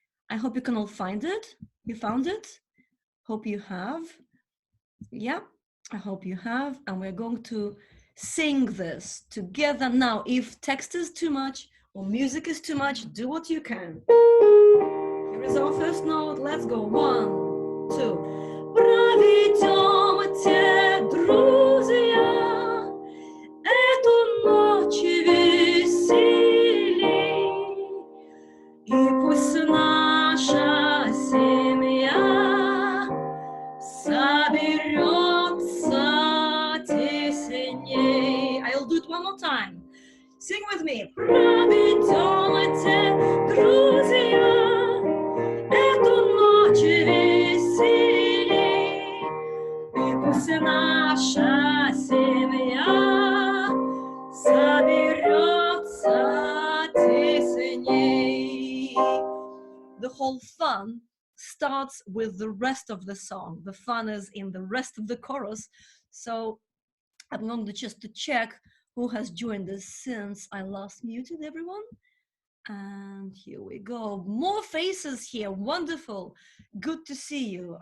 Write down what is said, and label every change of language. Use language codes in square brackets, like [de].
[en] I hope you can all find it. You found it? Hope you have. Yeah, I hope you have. And we're going to sing this together. Now, if text is too much or music is too much, do what you can. Here is our first note. Let's go. 1, 2. [ru] Проведемте, друзья, эту ночь веселей, и пусть наша семья соберется тесней. [en] I'll do it one more time. Sing with me. [ru] Проведемте, друзья, эту ночь веселей, и пусть наша семья соберется тесней. [en] The whole fun starts with the rest of the song. The fun is in the rest of the chorus. So I'm going to just to check who has joined us since I last muted everyone. And here we go. More faces here. Wonderful. Good to see you.